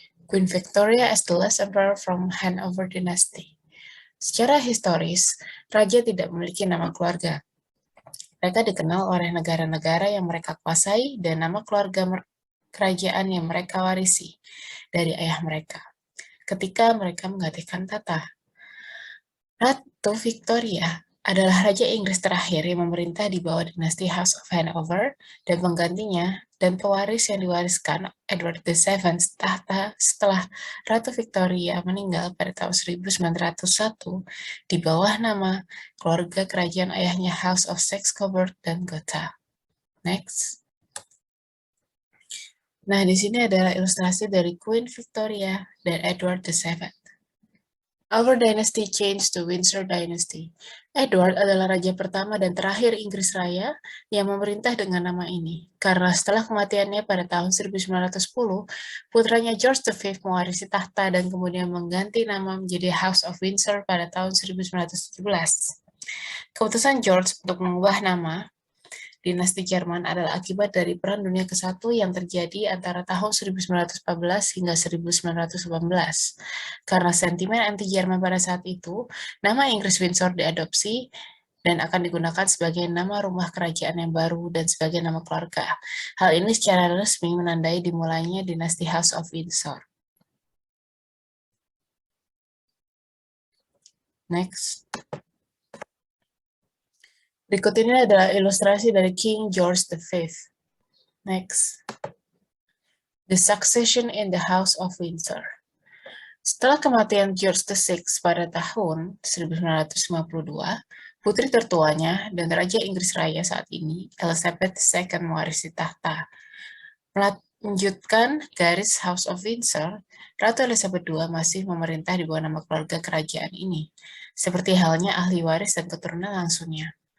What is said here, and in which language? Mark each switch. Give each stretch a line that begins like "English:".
English: Queen Victoria as the last emperor from Hanover Dynasty.
Indonesian: Secara historis, raja tidak memiliki nama keluarga. Mereka dikenal oleh negara-negara yang mereka kuasai dan nama keluarga kerajaan yang mereka warisi dari ayah mereka ketika mereka menggantikan tata. Ratu Victoria adalah Raja Inggris terakhir yang memerintah di bawah dinasti House of Hanover, dan penggantinya dan pewaris yang diwariskan Edward VII tahta setelah Ratu Victoria meninggal pada tahun 1901 di bawah nama keluarga kerajaan ayahnya House of Saxe-Coburg dan Gotha. Next. Nah, di sini adalah ilustrasi dari Queen Victoria dan Edward VII.
English: Our dynasty changed to Windsor Dynasty.
Indonesian: Edward adalah raja pertama dan terakhir Inggris Raya yang memerintah dengan nama ini, karena setelah kematiannya pada tahun 1910, putranya George V mewarisi tahta dan kemudian mengganti nama menjadi House of Windsor pada tahun 1917. Keputusan George untuk mengubah nama dinasti Jerman adalah akibat dari Perang Dunia ke-1 yang terjadi antara tahun 1914 hingga 1918. Karena sentimen anti-Jerman pada saat itu, nama Inggris Windsor diadopsi dan akan digunakan sebagai nama rumah kerajaan yang baru dan sebagai nama keluarga. Hal ini secara resmi menandai dimulainya dinasti House of Windsor.
English: Next.
Indonesian: Berikut ini adalah ilustrasi dari King George V.
English: Next. The Succession in the House of Windsor.
Indonesian: Setelah kematian George VI pada tahun 1952, putri tertuanya dan Raja Inggris Raya saat ini, Elizabeth II, mewarisi tahta. Melanjutkan garis House of Windsor, Ratu Elizabeth II masih memerintah di bawah nama keluarga kerajaan ini, seperti halnya ahli waris dan keturunan langsungnya.